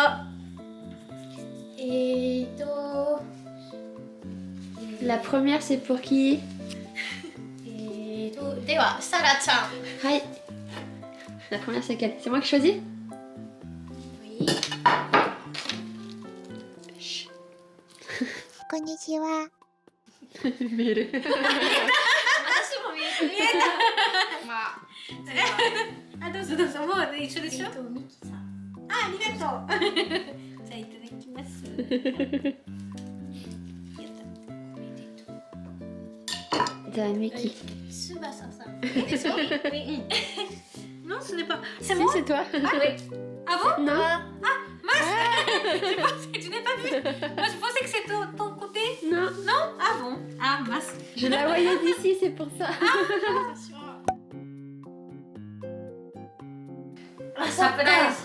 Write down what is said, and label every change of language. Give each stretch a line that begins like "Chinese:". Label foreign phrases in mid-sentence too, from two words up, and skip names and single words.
French: La première, c'est pour qui?
Japanese: Dewa, Sarah-chan. Hi.
French: La première, c'est quelle? C'est moi qui choisis? Oui. Chut.
Japanese: こんにちは。見える。私も見えた。まあ、あ、どうぞどうぞ。もう一緒でしょ。ミキさん。あ、ありがとう。じゃあいただきます。じゃあ、ミキ。スバサさん。いいでしょ？
French: Non, ce n'est pas. C'est Si, moi. c'est toi. Ah oui. Ah bon? Non. Je pensais que tu n'es pas vu. Moi, je pensais que c'était ton côté. Non. Non? Ah bon? Ah mince. Je la voyais d'ici, c'est pour ça. Ah, surprise.